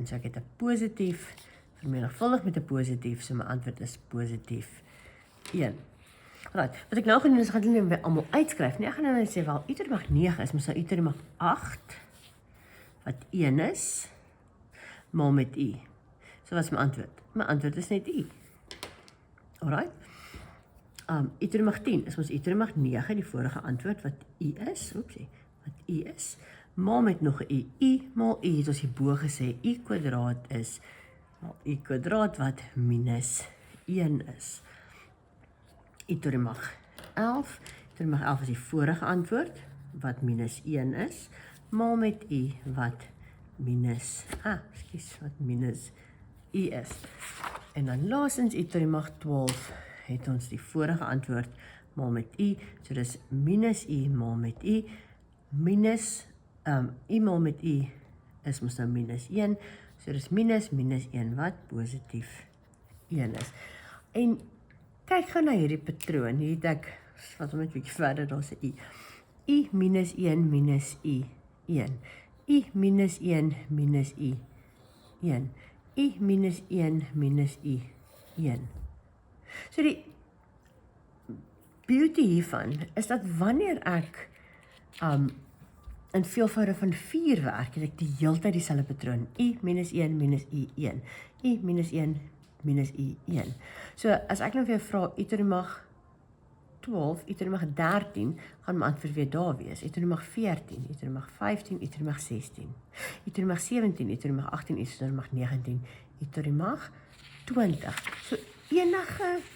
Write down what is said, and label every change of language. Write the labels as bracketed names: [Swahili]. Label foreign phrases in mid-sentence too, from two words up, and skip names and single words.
[Afrikaans] So ek het 'n positief, vermenigvuldig met 'n positief, so my antwoord is positief 1. Right, wat ek nou gaan doen is, ek gaan dit almal uitskryf. Nee, ek gaan nou sê, wel, u tot die mag 9 is, mos nou u tot die mag 8, wat 1 is, maal met i. So wat is my antwoord? My antwoord is net i. Alright. I tot die mag 10 is mos i tot die mag 9, die vorige antwoord, wat i is, oepsie, wat i is, maal met nog 'n i maal i, het ons hierbo gesê, i kwadraat is, wel, i kwadraat wat minus 1 is. I tot die mag 11, I tot die mag 11 is die vorige antwoord, wat minus 1 is, maal met i, wat minus, wat minus i is. En dan laastens, I tot die mag 12, het ons die vorige antwoord, maal met i, so dis minus i maal met i, minus, i maal met i, is mos nou minus 1, so dis minus 1, wat positief 1 is. En, kyk gou na hierdie patroon, hier het ek, wat om net 'n bietjie verder, daar is 'n i. I minus 1 minus i 1. I minus 1 minus i 1. I minus 1 minus i 1. So die beauty hiervan is dat wanneer ek in veelvoude van 4 werk, het ek die heeltyd dieselfde patroon. I minus 1 minus i 1. I minus 1 minus i 1. So as ek nou weer vra, I tot die mag 12, I tot die mag 13, gaan my antwoord weer daar wees. I tot die mag 14, I tot die mag 15, I tot die mag 16, I tot die mag 17, I tot die mag 18, I tot die mag 19, I tot die mag 20.